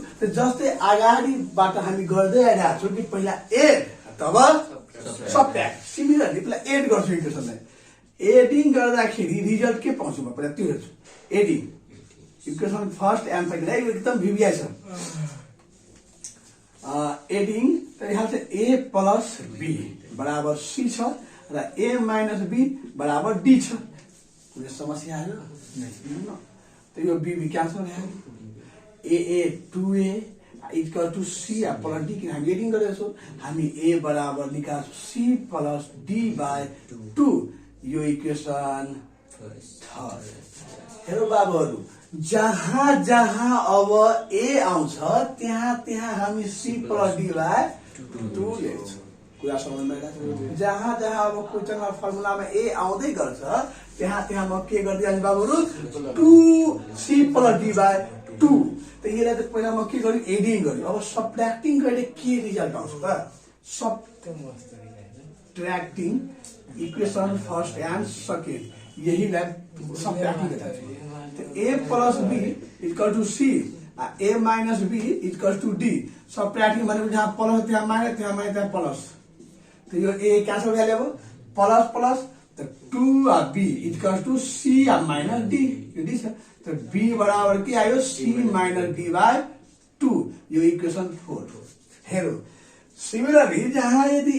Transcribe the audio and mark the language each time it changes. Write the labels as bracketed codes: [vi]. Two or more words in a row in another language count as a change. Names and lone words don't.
[ne] त जस्तै अगाडिबाट हामी गर्दै आइरहेको छौँ कि पहिला एड तब सबट्र्याक्ट सिमिलरली पहिला एड गर्छु इक्वेसनलाई एडिङ गर्दाखेरि रिजल्ट के पाउँछु म पहिला त्यो हेर्छु [en] adding equation first and second [ne] एकदम भिभिआई छ एडिङ यहाँ चाहिँ [en] a plus b [ne] बराबर सी छ र [en] a minus b [ne] बराबर डी छ कुनै समस्या आयो त यो [en] b cancel [ne] भयो [en] a 2a equal to c plus d [ne] किन हामी एडिङ गरेको छौँ हामी ए बराबर निकाल्छौँ [en] c plus d by 2 [ne] यो इक्वेसन थर्ड हेरो बाबुहरू जहाँ जहाँ अब ए आउँछ त्यहाँ त्यहाँ हामी [en] c plus d by 2 [ne] लेख्छौँ कुरा समझमा आइरहेको जहाँ जहाँ अब क्वेसनमा फर्मुलामा ए आउँदै गर्छ त्यहाँ त्यहाँ म के गर्दै बाबुहरू [en] 2 c plus d by 2 [ne] त यसलाई त पहिला म के गर्छु एडिङ गर्छु अब सबट्र्याक्टिङ गर्दा के रिजल्ट आउँछ त [en] subtracting equation first and second [ne] यहीलाई सबट्र्याक्टिङ गर्दा [en] a plus b equal to c a minus b equal to d [ne] सबट्र्याक्टिङ भनेको जहाँ प्लस त्यहाँ माइनस त्यहाँ प्लस तो यो [en] a cancel [ne] भइहाल्यो अब [en] plus plus [ne] त [en] 2b equal to c minus d [ne] यो डी छ तो b बराबर के आयो [en] c minus d by 2 [ne] यो इक्वेसन 4 हेरो सिमिलरली जहाँ यदि